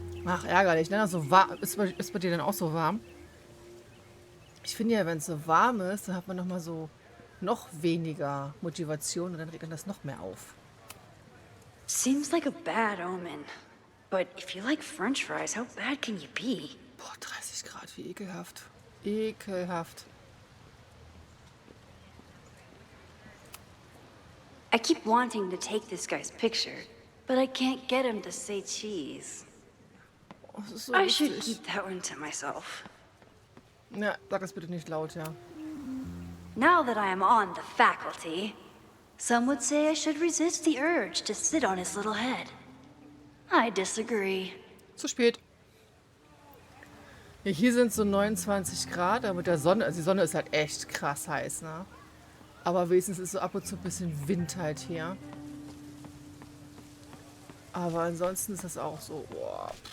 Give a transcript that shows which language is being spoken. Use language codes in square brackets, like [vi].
[de] Ach, ärgerlich, ne? So warm. Ist bei dir denn auch so warm? Ich finde ja, wenn es so warm ist, dann hat man nochmal so noch weniger Motivation und dann regt man das noch mehr auf. [en] Seems like a bad omen. But if you like French fries, how bad can you be? [de] Boah, 30 Grad, wie ekelhaft. Ekelhaft. [en] I keep wanting to take this guy's picture, but I can't get him to say cheese. [de] Oh, das ist so [en] I should [de] lustig. [en] keep that one to myself. [de] Ja, sag das bitte nicht laut, ja. [en] Now that I am on the faculty, some would say I should resist the urge to sit on his little head. I disagree. [de] Zu spät. Ja, hier sind so 29 Grad, aber mit der Sonne, also die Sonne ist halt echt krass heiß, ne? Aber wenigstens ist so ab und zu ein bisschen Wind halt hier. Aber ansonsten ist das auch so, boah.